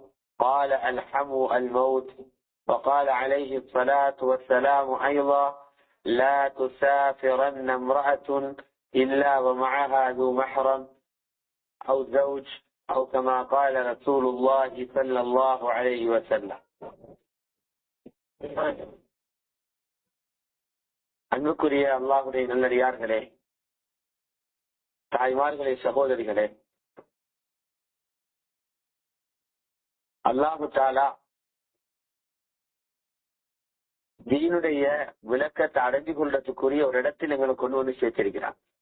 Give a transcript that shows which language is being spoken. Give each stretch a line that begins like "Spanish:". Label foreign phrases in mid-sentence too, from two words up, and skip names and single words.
Arabic: قال: الحمو الموت. وقال عليه الصلاة والسلام أيضا: لا تسافرن امرأة إلا ومعها ذو محرم أو زوج أو كما قال رسول الله صلى الله عليه وسلم.
Tamil: அன்புக்குரிய அல்லாஹ்வுடைய நல்லடியார்களே, தாய்மார்களே, சகோதரிகளே,
Arabic: الله تعالى
Tamil: தீனுடைய விளக்கத்தை அடைஞ்சு கொள்றதுக்குரிய ஒரு இடத்தில் எங்களுக்கு கொண்டு வந்து சேர்த்திருக்கிறான்.